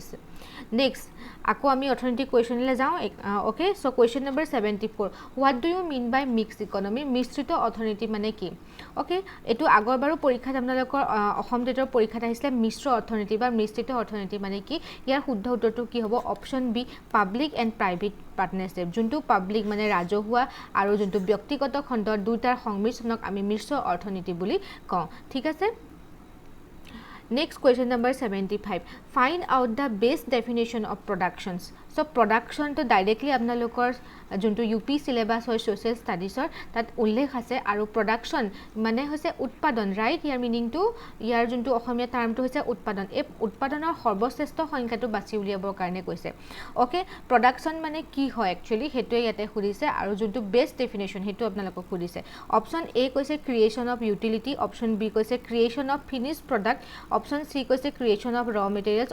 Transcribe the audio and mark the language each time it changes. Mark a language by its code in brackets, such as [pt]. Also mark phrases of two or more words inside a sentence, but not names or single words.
[as] নেক্সট আকৌ আমি অৰ্থনৈতিক কুৱেশ্যনলৈ যাওঁ [en] okay so question number 74 what do you mean by mixed economy [as] মিশ্ৰিত অৰ্থনীতি মানে কি অ'কে এইটো আগৰবাৰো পৰীক্ষাত আপোনালোকৰ অসম টেটৰ পৰীক্ষাত আহিছিলে মিশ্ৰ অৰ্থনীতি বা মিশ্ৰিত অৰ্থনীতি মানে কি ইয়াৰ শুদ্ধ উত্তৰটো কি হ'ব [en] option B public and private partnership [as] যোনটো পাব্লিক মানে ৰাজহুৱা আৰু যোনটো ব্যক্তিগত খণ্ডৰ দুটাৰ সংমিশ্ৰণক আমি মিশ্ৰ অৰ্থনীতি বুলি কওঁ ঠিক আছে [en] Next question number 75. Find out the best definition of productions. So production to directly [as] আপোনালোকৰ যোনটো [en] UP syllabus [as] হয় [en] social studiesৰ [as] তাত উল্লেখ আছে আৰু production মানে হৈছে উৎপাদন ৰাইট ইয়াৰ মিনিংটো ইয়াৰ যোনটো অসমীয়া টাৰ্মটো হৈছে উৎপাদন এই উৎপাদনৰ সৰ্বশ্ৰেষ্ঠ সংখ্যাটো বাছি উলিয়াবৰ কাৰণে কৈছে [en] okay production [as] মানে কি হয় [en] একচুৱেলি [as] সেইটোৱে ইয়াতে সুধিছে আৰু যোনটো [en] best definition [as] সেইটো আপোনালোকক সুধিছে [en] option A কৈছে creation of utility option B কৈছে creation of finished product option C কৈছে creation of raw materials